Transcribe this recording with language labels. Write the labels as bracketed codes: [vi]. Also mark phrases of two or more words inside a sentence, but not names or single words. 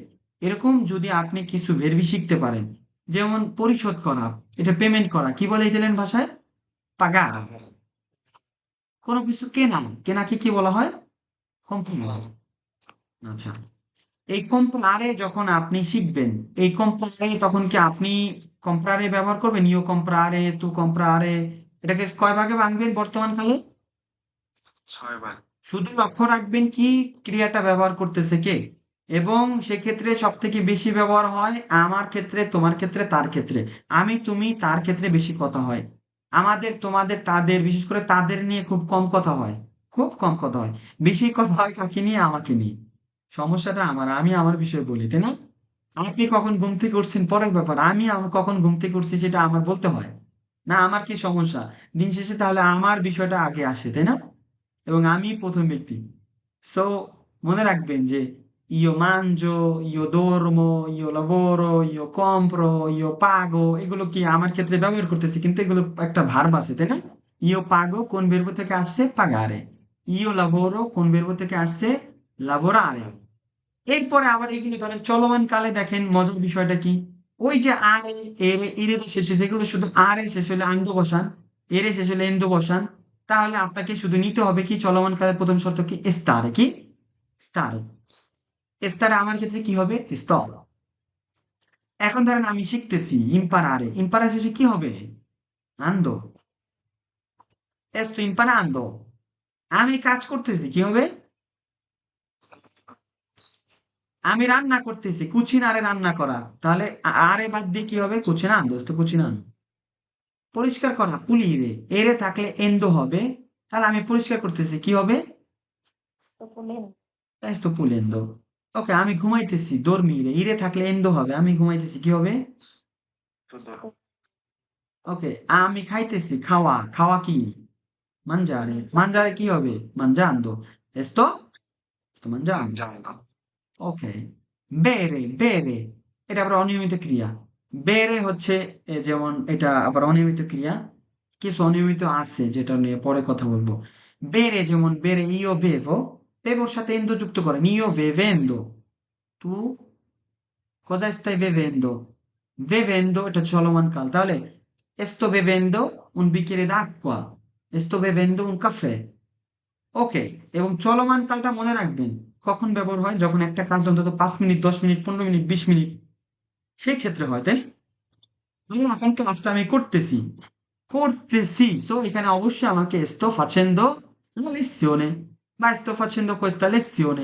[bn] এরকম যদি আপনি কিছু ভেরবি শিখতে পারেন, যেমন পরিশোধ করা, এটা পেমেন্ট করা, কি বলে ইতালিয়ান ভাষায়? pagare। কোনো কিছু কেনা, কেনাকে কি বলা হয়? comprare। আচ্ছা, এই comprare যখন আপনি শিখবেন, এই comprare তখন কি আপনি comprare ব্যবহার করবেন? [it] io comprare, tu comprare। [bn] এটাকে কয় ভাগে ভাঙবেন বর্তমান কালে? 6 ভাগ। শুধু লক্ষ্য রাখবেন কি ক্রিয়াটা ব্যবহার করতেছে কে, এবং সেক্ষেত্রে সব থেকে বেশি ব্যবহার হয় আমার ক্ষেত্রে, তোমার ক্ষেত্রে, তার ক্ষেত্রে। আমি, তুমি, তার ক্ষেত্রে বেশি কথা হয়। আমাদের, তোমাদের, তাদের, বিশেষ করে তাদের নিয়ে খুব কম কথা হয়। খুব কম কথা হয়। বেশি কথা হয় কাকে নিয়ে? আমাকে নিয়ে। সমস্যাটা আমার, আমি আমার বিষয়ে বলি, তাই না? আপনি কখন ঘুম থেকে উঠছেন পরের ব্যাপার, আমি কখন ঘুম থেকে উঠছি সেটা আমার বলতে হয় না? আমার কি সমস্যা? দিন শেষে তাহলে আমার বিষয়টা আগে আসে, তাই না? এবং আমি প্রথম ব্যক্তি। সো মনে রাখবেন যে [it] io mangio, io dormo, io lavoro, io compro, io pago, [bn] এগুলো কি আমার ক্ষেত্রে ব্যবহার করতেছি, কিন্তু এগুলো একটা ভার্ব আছে, তাই না? [it] io pago [bn] কোন verbo থেকে আসছে? pagare. [it] io lavoro [bn] কোন verbo থেকে আসছে? lavorare. এরপরে আবার এগুলো ধরেন চলমান কালে দেখেন মজার বিষয়টা কি? ওই যে আরে, এরে, ইরের শেষ হয়েছে, এগুলো শুধু আরে শেষ হলে আন্ড বসান, এরে শেষ হলে এন্ড বসান। তাহলে আপনাকে শুধু নিতে হবে কি? চলমান কালের প্রথম শর্ত কি? স্তারে। কি? স্তারে। স্তারে আমার ক্ষেত্রে কি হবে? sto। এখন ধরেন আমি শিখতেছি ইম্পারারে, ইম্পারা শেষে কি হবে? [it] আন্দো। esto imparando। [bn] আমি কাজ করতেছি, কি হবে? আমি রান্না করতেছি, কুচিনারে, রান্না করা। তাহলে আরে বাদ দিয়ে কি হবে? কুচিনান্দো, [it] sto cucinando। [bn] পরিষ্কার করা, পুলিরে, এরে থাকলে এন্ডো হবে। তাহলে আমি পরিষ্কার করতেছি, কি হবে? [it] sto pulendo। [bn] ওকে, আমি ঘুমাইতেছি, dormire, ইরে থাকলে এন্ডো হবে, আমি ঘুমাইতেছি, কি হবে? শুধু ওকে, আমি খাইতেছি, খাওয়া, খাওয়া কি? mangiare, mangiare কি হবে? mangiando। [it] sto sto mangiando। [bn] জানতো। ওকে, বেরে, বেরে, এটা আবার অনিয়মিত ক্রিয়া। বেরে হচ্ছে যেমন এটা আবার অনিয়মিত ক্রিয়া। কিছু অনিয়মিত আছে যেটা নিয়ে পরে কথা বলবো। বেরে যেমন বেরে, [it] io bevo, [bn] বেভোর সাথে এন্ডো যুক্ত করেন, [it] io bevendo. তু cosa stai bevendo? Bevendo [bn] এটা চলমান কাল, তাহলে [it] sto bevendo un bicchiere d'acqua, sto bevendo un caffè। [bn] ওকে, এবং চলমান কালটা মনে রাখবেন কখন ব্যবহার হয়? যখন একটা কাজ অন্তত 5 মিনিট, 10 মিনিট, 15 মিনিট, 20 মিনিট, সেই ক্ষেত্রে হয়, তাই না? ধরুন এখন ক্লাসটা আমি করতেছি, করতেছি, সো এখানে অবশ্যই আমাকে [it] sto facendo la lezione [bn] বা [it] sto facendo questa lezione।